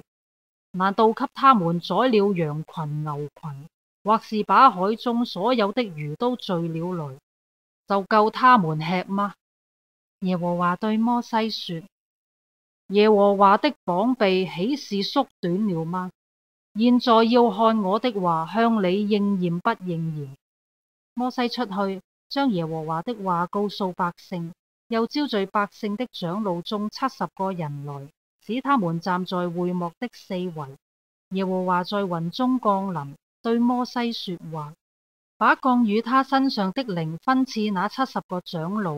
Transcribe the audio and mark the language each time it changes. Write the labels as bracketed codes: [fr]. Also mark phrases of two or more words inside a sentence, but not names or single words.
[zh] 難道給他們宰了羊群牛群，或是把海中所有的魚都聚了來，就夠他們吃嗎？耶和華對摩西說：耶和華的膀臂豈是縮短了嗎？現在要看我的話向你應驗不應驗。摩西出去，將耶和華的話告訴百姓，又招聚百姓的長老中70個人來，使他們站在會幕的四圍。耶和華在雲中降臨，對摩西說話，把降與他身上的靈分賜那70個長老。